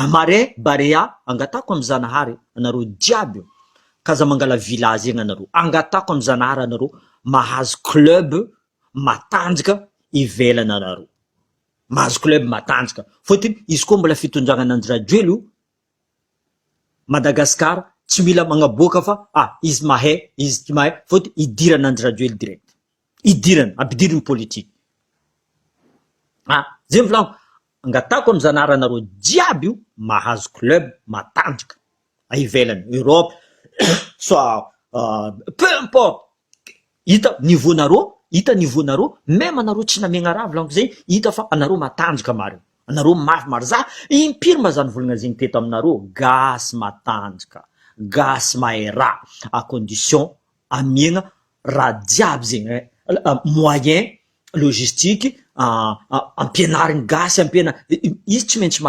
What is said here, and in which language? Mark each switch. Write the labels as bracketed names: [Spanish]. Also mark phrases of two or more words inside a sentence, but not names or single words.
[Malagasy] Amare Barea angatako amy Zanahary anareo jiaby io kaza mangala village egny anareo angatako amy Zanahary anareo mahazo club matanjaka ivelany anareo mahazo club matanjaka fôtiny izy koa mbola fitondragnan'Andry Rajoelina io Madagascar tsy mila magnaboaka fa izy mahay izy tsy mahay fôtiny idirana Andry Rajoelina direct idirana ampidiriny politique zay volagno angatako amy Zanahary anareo jiaby io mahazo club matanjaka ivelany Europe [French] soit peu importe [Malagasy] hita niveau nareo même anareo tsy namiagna raha volagno zay hita fa anareo matanjaka marina anareo mafy maro za impiry ma zany volagna zegny teto aminareo gasy matanjaka gasy mahay raha [French] à condition [Malagasy] amiagna raha jiaby zegny [French] moyen logistique [Malagasy] ampianariny gasy izy tsy maintsy